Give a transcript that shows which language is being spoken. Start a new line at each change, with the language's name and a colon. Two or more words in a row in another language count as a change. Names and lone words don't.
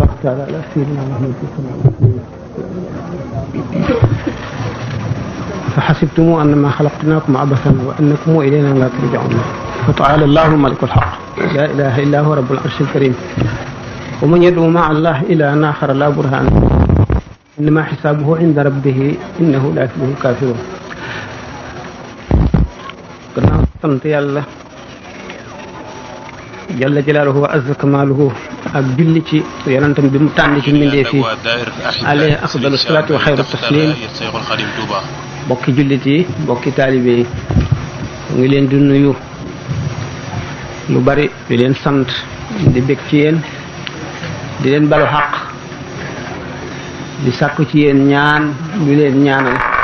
Arabic: تعالى على سيدنا محمد صلى الله عليه وسلم فحسبتم أنما خلقناكم عبثا وأنكم إلينا لا ترجعون فتعالى الله الملك الحق لا إله إلا هو رب العرش الكريم ومن يدعو مع الله إلها آخر لا برهان إنما حسابه عند ربه إنه لا يفلح الكافرون.
Wolof: gannaaw sant yàlla
Arabic: جل جلاله وعز كماله
Wolof: ak julli ci yonentam bi mu tànn ci mbindee fi
Arabic: عليه أفضل الصلاة وخير التسليم.
Wolof: bokki jullit yi bokki taalibe yi ngi leen di nuyu lu bari di leen sant di bég ci yéen di leen balu xaq di sàkku ci yéen ñaan di leen ñaanal